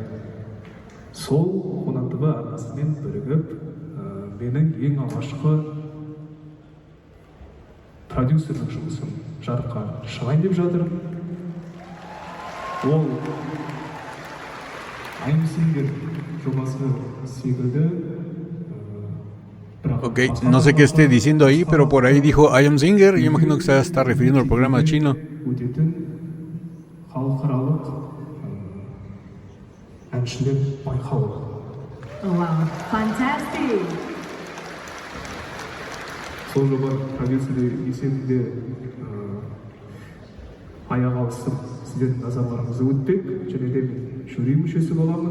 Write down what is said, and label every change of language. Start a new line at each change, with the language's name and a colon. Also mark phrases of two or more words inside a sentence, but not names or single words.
Kazakh: Сол Хонан ТВ арнасымен бірігіп, менің ең алғашқы продюсерлік жұмысым жарыққа шығайын деп жатыр. Ол I Am Singer жобасы секілді.
Spanish: Ok, no sé qué esté diciendo ahí, pero por ahí dijo I Am Singer, y yo imagino que se está refiriendo al programa chino.
Kazakh: өтетін халықаралық әншілер байқауы.
English: Wow, fantastic.
Kazakh: Сол жоба продюсері есебінде аяқ алысып сіздердің назарларыңызды өтпек, және де мен жюри мүшесі боламын.